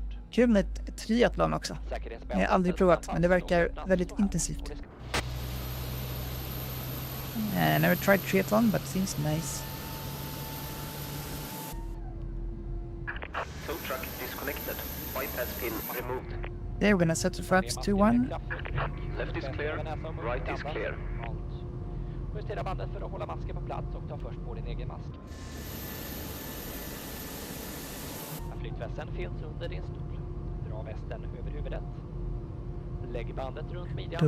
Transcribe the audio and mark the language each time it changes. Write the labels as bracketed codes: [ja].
[sv] Kul med ett triathlon också. Jag har aldrig provat men det verkar väldigt intensivt. [en] Never tried triathlon but seems nice. Tow truck disconnected. Bypass pin removed. There we're gonna set the flaps to 1. Left is clear. Right is clear. [sv] Justera bandet för att hålla masken på plats och ta först på din egen mask. Flytvästen finns under din stol. Dra västen över huvudet. Lägg bandet runt midjan.